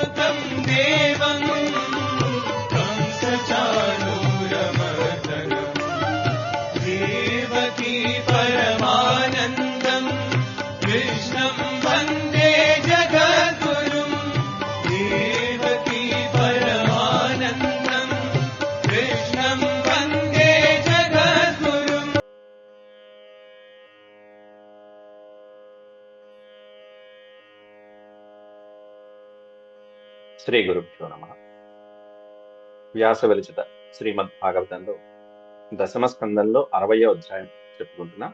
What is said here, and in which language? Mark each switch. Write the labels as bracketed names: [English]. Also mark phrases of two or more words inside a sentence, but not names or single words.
[Sanskrit] देवं कंसचाणूरमर्दनम् देवकी परमानन्दं कृष्णं वन्दे जगद्गुरुं देवकी परमानन्दं कृष्णं वन्दे जगद्गुरुम्. శ్రీ గురుభ్యో నమః. [Telugu] వ్యాస విరచిత శ్రీమద్ భాగవతంలో దశమ స్కందంలో 60వ అధ్యాయం చెప్పుకుంటున్నాం.